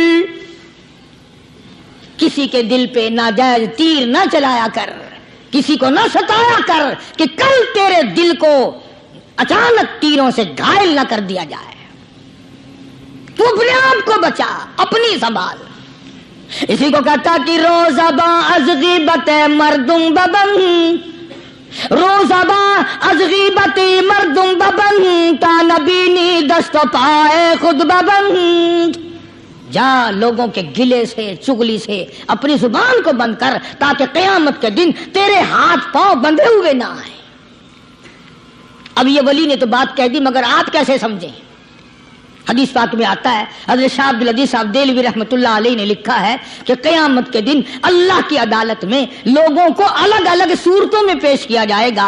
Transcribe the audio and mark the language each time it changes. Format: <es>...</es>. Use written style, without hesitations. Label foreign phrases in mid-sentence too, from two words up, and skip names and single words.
<ur>کسی کے دل پہ ناجائز تیر نہ چلایا کر، کسی کو نہ ستایا کر کہ کل تیرے دل کو اچانک تیروں سے گھائل نہ کر دیا جائے۔ تو اپنے آپ کو بچا، اپنی سنبھال۔ اسی کو کہتا کہ</ur> <fa>روزباں از غیبت مردم ببن، روزباں از غیبت مردم ببن، تا نبینی دست پائے خود ببن۔</fa> <ur>جا لوگوں کے گلے سے چگلی سے اپنی زبان کو بند کر، تاکہ قیامت کے دن تیرے ہاتھ پاؤں بندھے ہوئے نہ آئیں۔ اب یہ ولی نے تو بات کہہ دی، مگر آپ کیسے سمجھیں؟ حدیث پاک میں آتا ہے، حضرت شاہ عبدالعزیز صاحب دہلوی رحمۃ اللہ علیہ نے لکھا ہے کہ قیامت کے دن اللہ کی عدالت میں لوگوں کو الگ الگ صورتوں میں پیش کیا جائے گا۔</ur>